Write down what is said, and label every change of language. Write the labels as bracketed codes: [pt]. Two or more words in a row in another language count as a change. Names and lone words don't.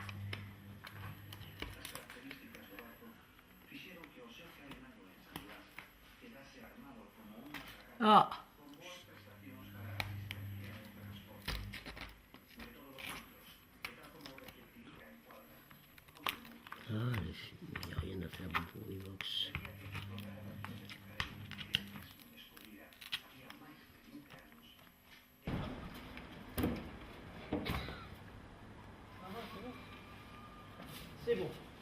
[gl] Las características do barco fixeron que o seu carenado en San Blas quedase armado como unha fragata con boas prestacións para a asistencia e o transporte. De todos os ángulos, e tal como reflectiría en cuadra, [fr] Ah, il n'y a rien à faire du tout, Evox. C'est bon.